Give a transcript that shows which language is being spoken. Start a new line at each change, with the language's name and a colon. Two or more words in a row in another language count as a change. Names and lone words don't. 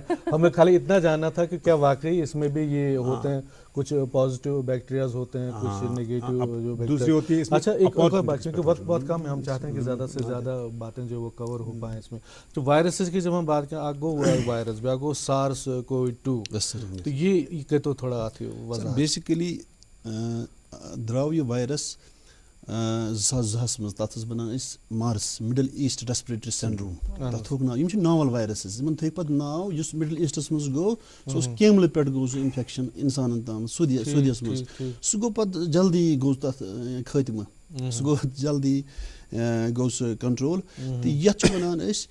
Hindi: हमें खाली इतना जानना था कि क्या वाकई इसमें भी ये होते हैं, कुछ
English: positive bacterias
Hindi: होते हैं, कुछ नेगेटिव जो दूसरी होती है। अच्छा, एक और बात, क्योंकि वक्त बहुत कम है, हम चाहते हैं कि ज़्यादा से ज़्यादा बातें जो वो कवर हो पाएँ इसमें। तो वायरसेस की जब हम बात करें, आगो वायरस, आगो सार्स कोविड-2, तो ये तो थोड़ा
Kashmiri: बेसिकली द्राव ये वायरस 2002 مز تَتھ ٲس بَنان أسۍ مارس
English: Middle East Respiratory Syndrome
Kashmiri: تَتھ تھوٚوُکھ ناو یِم چھِ
English: novel viruses
Kashmiri: یِمن تھٲوِکھ پَتہٕ ناو یُس مِڈل ایٖسٹَس منٛز گوٚو سُہ اوس کیملہٕ پٮ۪ٹھ گوٚو سُہ اِنفیکشن اِنسانن تام سعودیَس منٛز سُہ گوٚو پَتہٕ جلدی گوٚو تَتھ خٲتمہٕ سُہ گوٚو جلدی گوٚو سُہ کنٹرول تہٕ یَتھ چھِ وَنان